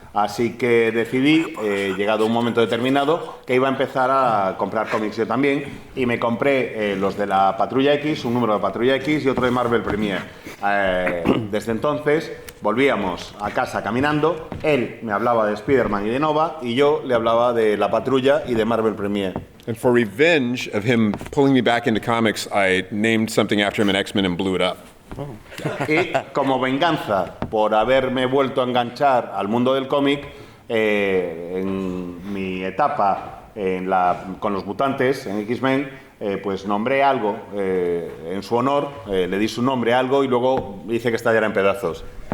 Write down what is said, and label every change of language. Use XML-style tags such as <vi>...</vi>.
<es>Así que decidí, llegado un momento determinado, que iba a empezar a comprar cómics yo también. Y me compré los de la Patrulla X, un número de Patrulla X y otro de Marvel Premiere. Desde entonces volvíamos a casa caminando. Él me hablaba de Spider-Man y de Nova y yo le hablaba de la Patrulla y de Marvel Premiere.</es> <en>And for revenge of him pulling me back into comics, I named something after him in X-Men and blew it up.</en> <es>Y como venganza por haberme vuelto a enganchar al mundo del cómic, en mi etapa con los mutantes, en X-Men, pues nombré algo en su honor, le di su nombre a algo y luego hice que estallara en pedazos.</es>